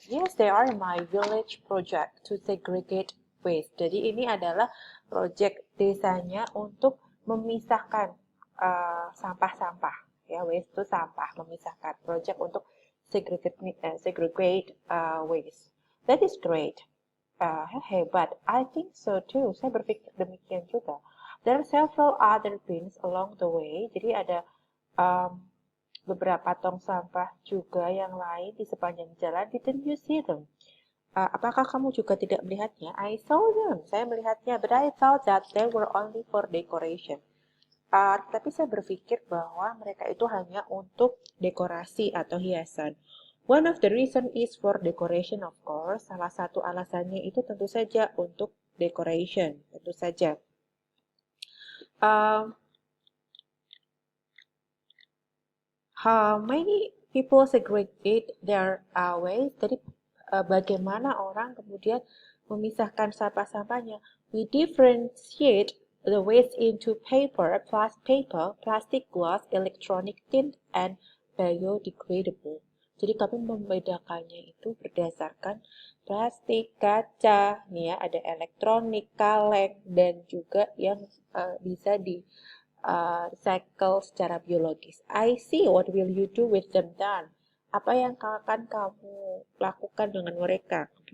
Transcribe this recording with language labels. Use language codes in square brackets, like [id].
[en] Yes, they are my village project to segregate waste. [id] Jadi ini adalah project desanya untuk memisahkan sampah-sampah. Ya, waste itu sampah, memisahkan. [en] Project untuk segregate waste. That is great. [id] Hebat. [en] I think so too. [id] Saya berpikir demikian juga. [en] There are several other bins along the way. [id] Jadi ada beberapa tong sampah juga yang lain di sepanjang jalan. [en] Didn't you see them? [id] Apakah kamu juga tidak melihatnya? [en] I saw them. [id] Saya melihatnya, [en] but I thought that they were only for decoration. [id] Tapi saya berpikir bahwa mereka itu hanya untuk dekorasi atau hiasan. [en] One of the reason is for decoration, of course. [id] Salah satu alasannya itu tentu saja untuk decoration, tentu saja. [en] How many people segregate their waste? [id] Jadi bagaimana orang kemudian memisahkan sampah-sampahnya? [en] We differentiate the waste into paper, plastic, glass, electronic, tin, and biodegradable. [id] Jadi kami membedakannya itu berdasarkan plastik, kaca, nih ya, ada elektronik, kaleng, dan juga yang bisa di recycle secara biologis. [en] I see. What will you do with them then? [id] Apa yang akan kamu lakukan dengan mereka?